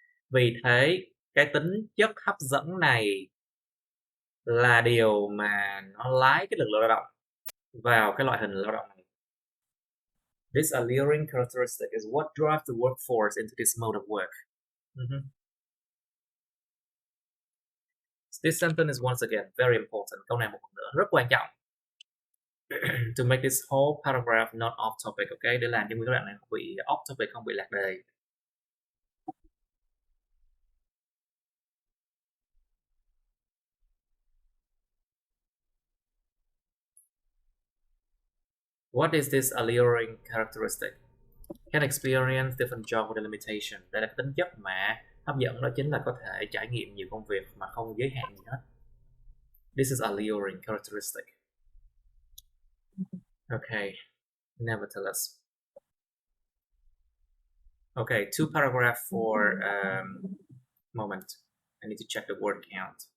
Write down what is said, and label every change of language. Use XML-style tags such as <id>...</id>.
<vi>Vì thế cái tính chất hấp dẫn này là điều mà nó lái cái lực lượng lao động vào cái loại hình lao động này.</vi> <en>This alluring characteristic is what drives the workforce into this mode of work. This sentence is once again very important.</en> <vi>Câu này một lần nữa rất quan trọng.</vi> <en>To make this whole paragraph not off topic, okay?</en> <vi>Để làm cho nguyên cái đoạn này không bị</vi> <en>off topic,</en> <vi>không bị lạc đề.</vi> <en>What is this alluring characteristic? Can experience different job with a limitation.</en> <vi>Đây là tính chất mà hấp dẫn, đó chính là có thể trải nghiệm nhiều công việc mà không giới hạn gì hết.</vi> <en>This is alluring characteristic. Okay, nevertheless. Okay, 2 paragraph for moment. I need to check the word count.</en>